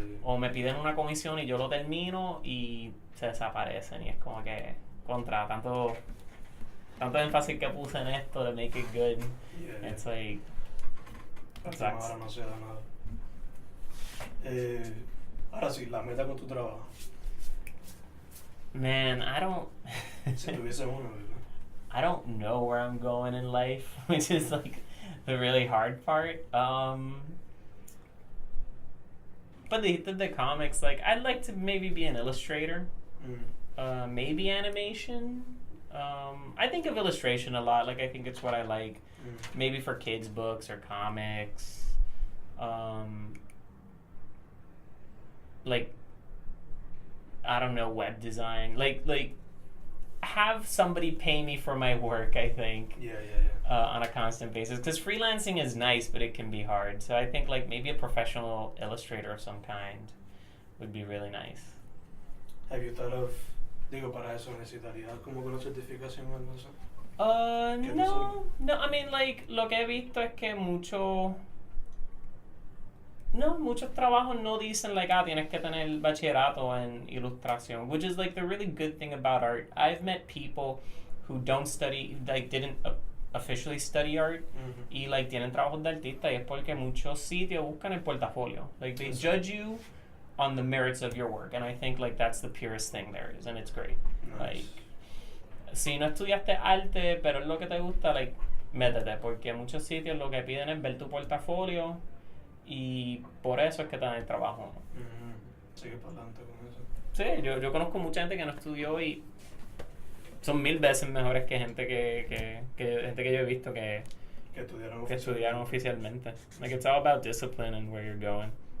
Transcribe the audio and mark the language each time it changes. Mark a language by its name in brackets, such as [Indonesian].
[Spanish] O me piden una comisión y yo lo termino y se desaparecen, y es como que contra tanto énfasis que puse en esto de [English] make it good. Yeah. It's like [Spanish] Ahora no se da nada. Ahora sí, la meta con tu trabajo. [English] Man, [Spanish] Si tuviese uno, ¿verdad? [English] I don't know where I'm going in life, which is like the really hard part. But the comics, like, I'd like to maybe be an illustrator. Maybe animation. I think of illustration a lot. Like, I think it's what I like. Maybe for kids' books or comics. Like, I don't know, web design. Like, have somebody pay me for my work, I think. Yeah. On a constant basis. Because freelancing is nice, but it can be hard. So I think, like, maybe a professional illustrator of some kind would be really nice. Have you thought of, [Spanish] para eso necesitarías como una certificación o algo así? No, [English] I mean, [Spanish] like, lo que he visto es que muchos trabajos no dicen, like, tienes que tener bachillerato en ilustración, [English] which is, like, the really good thing about art. I've met people who don't study, like, didn't officially study art, [Spanish] y, like, tienen trabajos de artista, y es porque muchos sitios buscan el portafolio. [English] Like, they judge you on the merits of your work, and I think, like, that's the purest thing there is, and it's great. Nice. [Spanish] Like, si no estudiaste arte, pero es lo que te gusta, like, métete, porque muchos sitios lo que piden es ver tu portafolio, y por eso es que te dan el trabajo. Sigue para adelante con eso. Sí, yo conozco mucha gente que no estudió y son 1000 veces mejores que gente que gente que yo he visto que estudiaron oficialmente. [English] Like, it's all about discipline and where you're going.